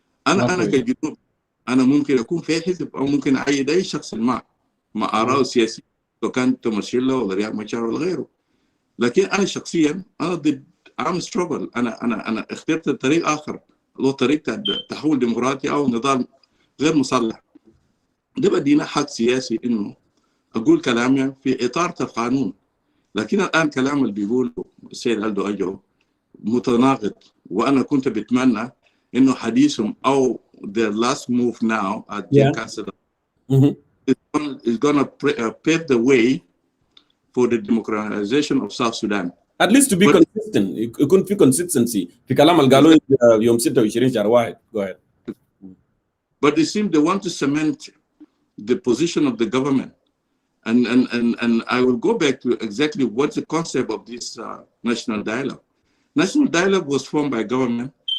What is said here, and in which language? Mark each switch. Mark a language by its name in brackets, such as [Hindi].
[Arabic] انا كجنوب انا ممكن اكون في حزب او ممكن اعيد اي شخص مع اراءه السياسيه، لو كان توماس شيلو ولا رياض مشار ولا غيره. لكن انا شخصيا انا ضد عام ستروجل. انا اخترت طريق اخر، هو طريق تحول ديمقراطي او نظام غير مسلح. ده بدينا حق سياسي انه اقول كلامي في اطار القانون. لكن الان كلام اللي بيقوله السيد ألدو أجو متناقض، وانا كنت بتمنى انه حديثهم او [English] their last move now at Gen Council is gonna pave the way for the democratization of South Sudan. At least to be consistent. [Arabic] يكون في consistency في كلام اللي قالوه يوم 26 شهر 1. [English] Go ahead. But it seems they want to cement the position of the government. And I will go back to exactly what's the concept of this national dialogue. National dialogue was formed by government.